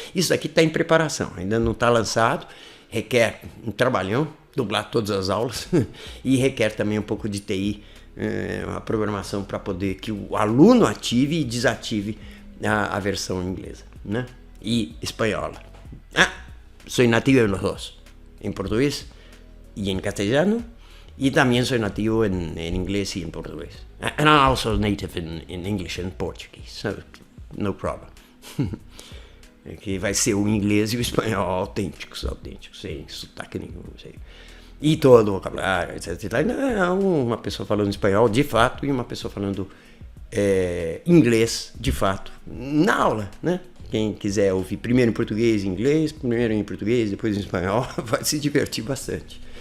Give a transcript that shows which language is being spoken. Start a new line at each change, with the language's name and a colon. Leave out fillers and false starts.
Portuguese: Isso aqui está em preparação, ainda não está lançado, requer um trabalhão, dublar todas as aulas e requer também um pouco de TI, uma programação para poder que o aluno ative e desative a versão inglesa, né? E espanhola.
Spanish: Soy nativo en los dos, en portugués y en castellano, y también soy nativo en inglés y en portugués.
English: And I'm also native in English and Portuguese, so no problem.
Portuguese: Que vai ser o inglês e o espanhol autênticos, sem sotaque nenhum, sei. E todo o vocabulário, etc. Não, uma pessoa falando espanhol de fato e uma pessoa falando inglês de fato na aula, né? Quem quiser ouvir primeiro em português e inglês, primeiro em português, depois em espanhol, vai se divertir bastante.